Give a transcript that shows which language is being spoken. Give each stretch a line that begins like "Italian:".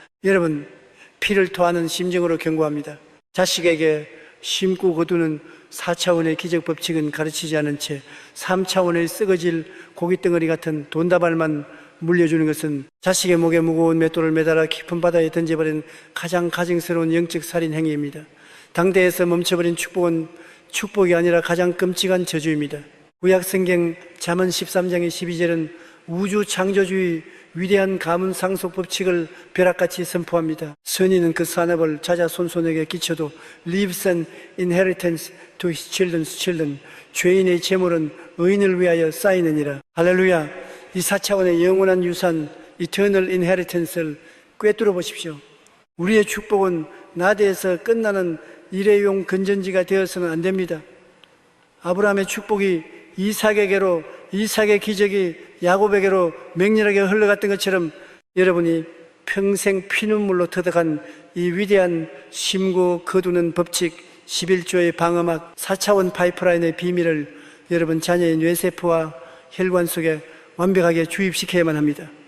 Korean: 여러분, 피를 토하는 심정으로 경고합니다. 자식에게 심고 거두는 4차원의 기적 법칙은 가르치지 않은 채 3차원의 썩어질 고깃덩어리 같은 돈다발만 물려주는 것은 자식의 목에 무거운 맷돌을 매달아 깊은 바다에 던져버린 가장 가증스러운 영적 살인 행위입니다. 당대에서 멈춰버린 축복은 축복이 아니라 가장 끔찍한 저주입니다. 구약성경 잠언 13장의 12절은 우주 창조주의 위대한 가문 상속 법칙을 벼락같이 선포합니다. 선인은 그 산업을 자자 손손에게 끼쳐도
English: leaves an inheritance to his children's children.
Korean: 죄인의 재물은 의인을 위하여 쌓이느니라. 할렐루야. 이 4차원의 영원한 유산
English: eternal inheritance
Korean: 를 꿰뚫어 보십시오. 우리의 축복은 나대에서 끝나는 일회용 건전지가 되어서는 안 됩니다. 아브라함의 축복이 이삭에게로, 이삭의 기적이 야곱에게로 맹렬하게 흘러갔던 것처럼 여러분이 평생 피눈물로 터득한 이 위대한 심고 거두는 법칙 11조의 방어막 4차원 파이프라인의 비밀을 여러분 자녀의 뇌세포와 혈관 속에 완벽하게 주입시켜야만 합니다.